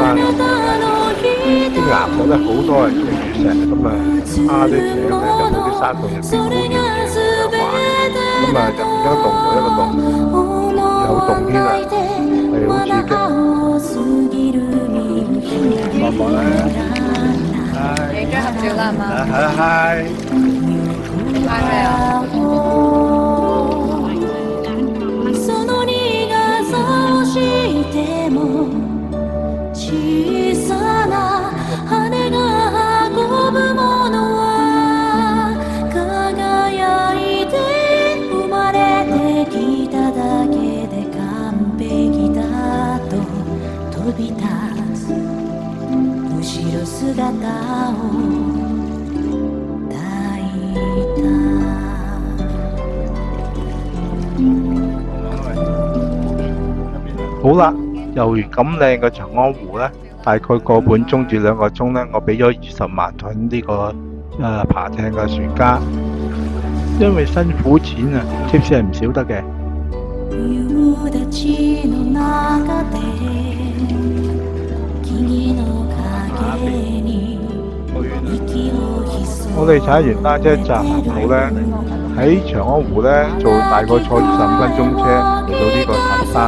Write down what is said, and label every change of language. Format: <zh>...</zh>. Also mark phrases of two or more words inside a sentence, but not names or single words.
<yue>啲岩石咧好多係中雨石，咁啲艇咧入到啲山洞入邊好遠嘅玩，咁入邊一個洞就一個洞。有洞天啊，係好刺激。落嚟啦！你張合照啦嘛？係係。係咩啊？</yue> <ja>その苦さを知っても小さな羽が運ぶものは輝いて生まれてきただけで完璧だと飛び立つ後ろ姿を抱いた。</ja> <yue>好啦，遊完咁靚嘅長安湖呢，大概個半鐘至2個鐘呢，我俾咗20萬盾呢個爬艇嘅船家。因為辛苦錢啊，貼士係唔少得嘅。</yue> <ja>夕立の中で木の影に息を潜</ja> <yue>我哋踩完單車站後呢，喺長安湖呢，就大概坐25分鐘車嚟到呢個塔山。</yue>